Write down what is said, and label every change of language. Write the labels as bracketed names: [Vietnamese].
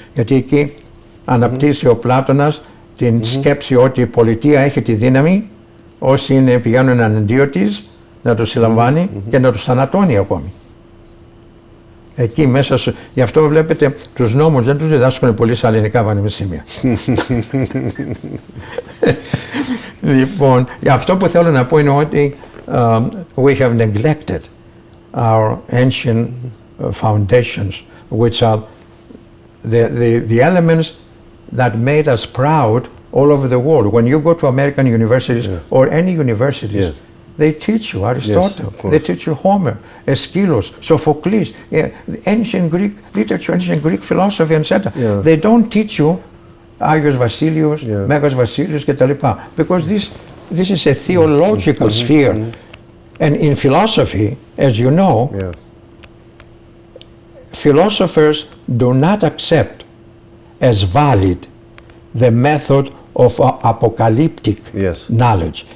[Greek] Γιατί εκεί αναπτύσσει ο Πλάτωνας την σκέψη ότι η πολιτεία έχει τη δύναμη, όσοι πηγαίνουν εναντίον της, να τους συλλαμβάνει και να τους θανατώνει ακόμη. Εκεί μέσα, γι' αυτό βλέπετε τους νόμους δεν τους διδάσκουν πολύ στα ελληνικά πανεπιστήμια. Λοιπόν, αυτό που θέλω να πω είναι ότι [English] we have neglected our ancient foundations, which are the elements that made us proud all over the world. When you go to American universities or any universities, they teach you Aristotle, they teach you Homer, Aeschylus, Sophocles, ancient Greek literature, ancient Greek philosophy, etc. They don't teach you Άγιος Βασίλειος, Μέγας Βασίλειος κτλ. Because this is a theological sphere. And in philosophy, as you know, philosophers do not accept as valid the method of apocalyptic knowledge.